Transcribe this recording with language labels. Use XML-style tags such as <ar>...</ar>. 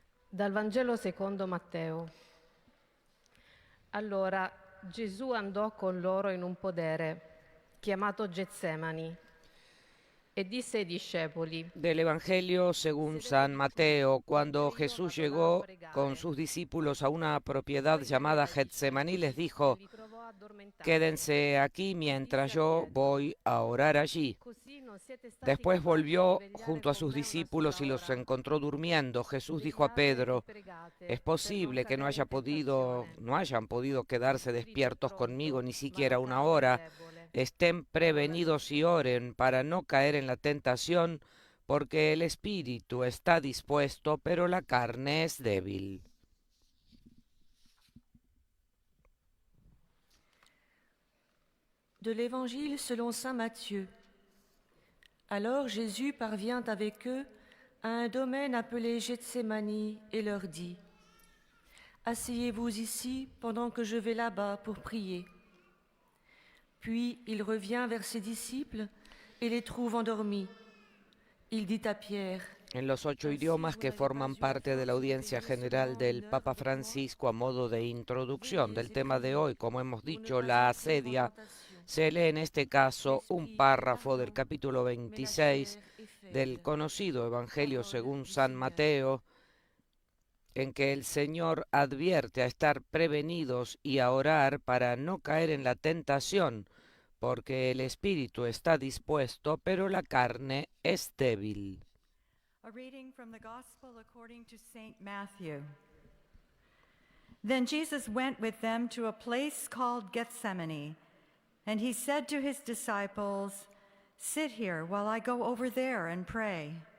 <it>Dal Vangelo secondo Matteo. Allora Gesù andò con loro in un podere, chiamato Getsemani, e disse ai discepoli:</it> <es>Del Evangelio según San Mateo, cuando Jesús llegó con sus discípulos a una propiedad llamada Getsemaní, les dijo: Quédense aquí mientras yo voy a orar allí. Después volvió junto a sus discípulos y los encontró durmiendo. Jesús dijo a Pedro: es posible que no hayan podido quedarse despiertos conmigo ni siquiera una hora. Estén prevenidos y oren para no caer en la tentación, porque el espíritu está dispuesto, pero la carne es débil.</es> <fr>De l'Évangile selon saint Matthieu. Alors Jésus parvient avec eux à un domaine appelé Gethsémani et leur dit: Asseyez-vous ici pendant que je vais là-bas pour prier. Puis il revient vers ses disciples et les trouve endormis. Il dit à Pierre:</fr> <es>En los 8 idiomas que forman parte de la audiencia general del Papa Francisco, a modo de introducción del tema de hoy, como hemos dicho, la asedia, se lee en este caso un párrafo del capítulo 26 del conocido Evangelio según San Mateo, en que el Señor advierte a estar prevenidos y a orar para no caer en la tentación, porque el espíritu está dispuesto, pero la carne es débil.</es> <en>A reading from the Gospel according to St. Matthew. Then Jesus went with them to a place called Gethsemane, and he said to his disciples, "Sit here while I go over there and pray."</en>